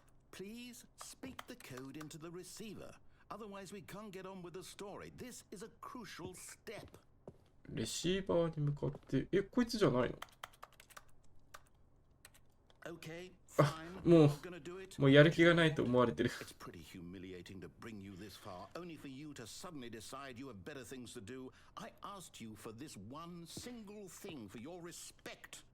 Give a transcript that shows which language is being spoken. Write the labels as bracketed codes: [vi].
[en] ？Please speak the code into the receiver. Otherwise, we can't get on with the story. This is a crucial step. [ja] レシーバーに向かって、こいつじゃないの？ [en] Okay, [ja] あ、 [en] fine. [ja] もうやる気がないと思われてる。 [en] It's pretty humiliating to bring you this far, only for you to suddenly decide you have better things to do. I asked you for this one single thing, for your respect.